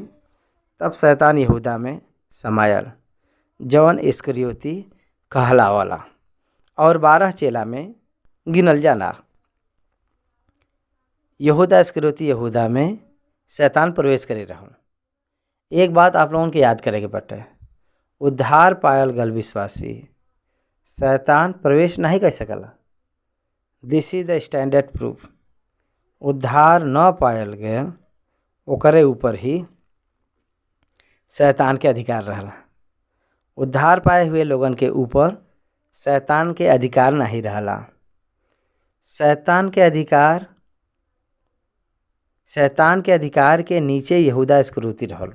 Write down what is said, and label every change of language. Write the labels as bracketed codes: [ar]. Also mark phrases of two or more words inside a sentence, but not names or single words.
[bho] तब शैतान यहूदा में समायल जौन इस्करियोती कहलावला और 12 चेला में गिनल जाला। यहूदा इस्करियोती यहूदा में शैतान प्रवेश करे रहल। एक बात आप लोगों के याद करे के बाटे, उद्धार पायल गल विश्वासी शैतान प्रवेश नहीं कर सकला। [en] this is the standard proof. [bho] उद्धार न पायल गए ओकरे ऊपर ही शैतान के अधिकार रहला। उद्धार पाए हुए लोगन के ऊपर शैतान के अधिकार नहीं रहला। शैतान के अधिकार के नीचे यहूदा इस्करियोती रहल।